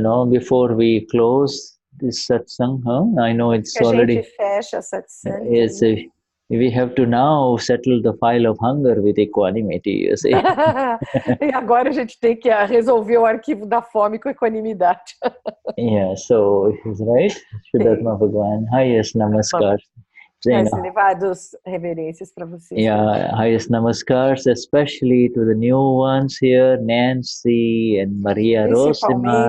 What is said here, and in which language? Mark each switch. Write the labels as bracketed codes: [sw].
[en] Before we close this satsang, I know it's already. [pt] A gente fecha a satsang. [en] We have to now settle the file of hunger with equanimity, you see. [pt] E agora a gente tem que resolver o arquivo da fome com equanimidade. [en] Yeah, so is right. Vishuddhatma Bhagwan, highest namaskar. [pt] Mais elevados reverências para vocês. [en] Yeah, highest namaskars, especially to the new ones here, Nancy and Maria Rosimar.